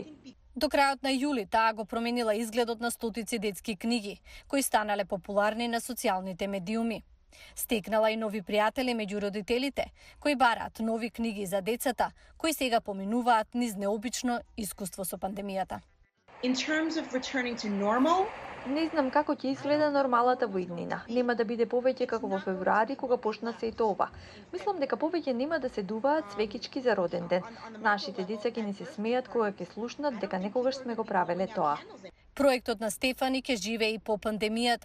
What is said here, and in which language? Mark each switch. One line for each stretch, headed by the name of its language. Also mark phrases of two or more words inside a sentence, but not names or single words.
Macedonian: До крајот на јули таа го променила изгледот на стотици детски книги, кои станале популарни на социјалните медиуми. Стекнала и нови пријатели меѓу родителите, кои бараат нови книги за децата, кои сега поминуваат низ необично искуство со пандемијата.
English: In terms of returning to normal,
Macedonian: Не знам како ќе изгледа нормалата во иднина. Нема да биде повеќе како во февруари кога почна сето ова. Мислам дека повеќе нема да се дуваат цвекички за роден ден. Нашите деца ќе ни се смеат кога ќе слушнат дека некогаш сме го правеле тоа. Проектот на Стефани ќе живее и по пандемијата.